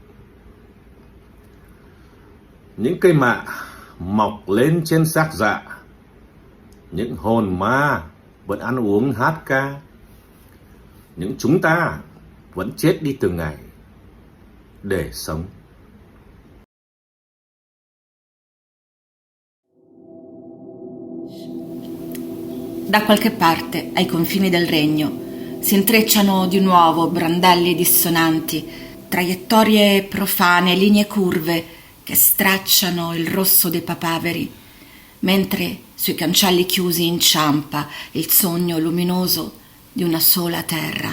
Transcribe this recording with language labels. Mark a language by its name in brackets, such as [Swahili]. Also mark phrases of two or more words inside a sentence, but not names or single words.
[Vietnamese] Những cây mạ mọc lên trên xác dạ, những hồn ma vẫn ăn uống hát ca, những chúng ta vẫn chết đi từng ngày để sống. [Italian] Da qualche parte, ai confini del regno, si intrecciano di nuovo brandelli dissonanti, traiettorie profane, linee curve che stracciano il rosso dei papaveri, mentre sui cancelli chiusi inciampa il sogno luminoso di una sola terra.